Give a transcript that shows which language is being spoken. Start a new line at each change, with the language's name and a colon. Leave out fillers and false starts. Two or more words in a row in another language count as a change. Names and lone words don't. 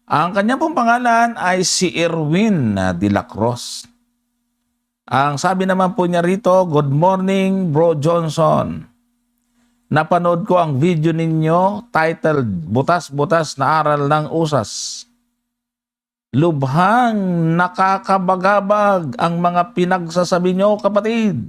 Filipino: Ang kanya pong pangalan ay si Erwin de la Cruz. Ang sabi naman po niya rito,
English: "Good morning, Bro Johnson.
Filipino: Napanood ko ang video ninyo titled Butas-Butas na Aral ng Usas. Lubhang nakakabagabag ang mga pinagsasabi nyo, kapatid.